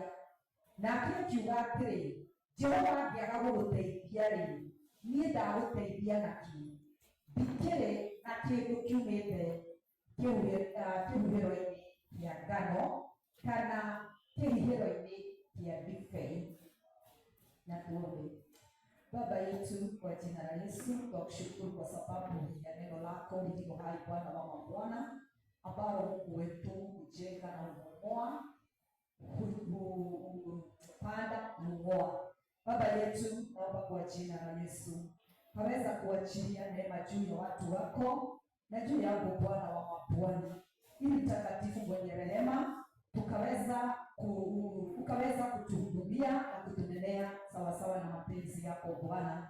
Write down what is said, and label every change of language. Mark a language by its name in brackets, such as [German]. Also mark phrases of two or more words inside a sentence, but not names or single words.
[Kikuyu] Nake akiuga atĩrĩ, Jehova angĩaga gũgũteithia-rĩ, niĩ ndagũteithia nakĩ? Ndikĩrĩ na kĩndũ kiumĩte kĩhuhĩro-inĩ kĩa ngano kana kĩhihĩro-inĩ kĩa ndibei. [Swahili] Na tuombe. Baba yetu, kwa jina la Yesu tunakushukuru kwa sababu ya neno lako lililo hai, Bwana wa mabwana, ambalo Mungu wetu hujenga na hubomoa, hupanda hung'oa. Baba yetu, naomba kwa jina la Yesu kaweza kuachilia neema juu ya watu wako na juu yangu, Bwana wa mabwana, ili mtakatifu mwenye rehema ukaweza kutuhudumia na kutunenea sawasawa na mapenzi yako Bwana.